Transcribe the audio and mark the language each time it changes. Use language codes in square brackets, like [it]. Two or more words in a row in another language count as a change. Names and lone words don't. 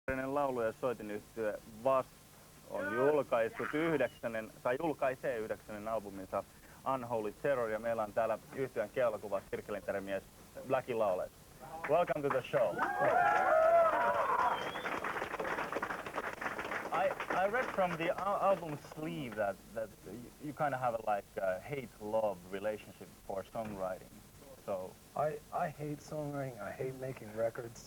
[fi] Legendaarinen laulu- ja soitinyhtye W.A.S.P on julkaissut julkaisee 9. albuminsa Unholy Terror, ja meillä on täällä yhtyeen keulakuvas kirkkelinterämies Blackie Lawless. [en] Welcome to the show. I read from the album sleeve that you kind of have a hate-love relationship for songwriting. So I hate songwriting. I hate making records.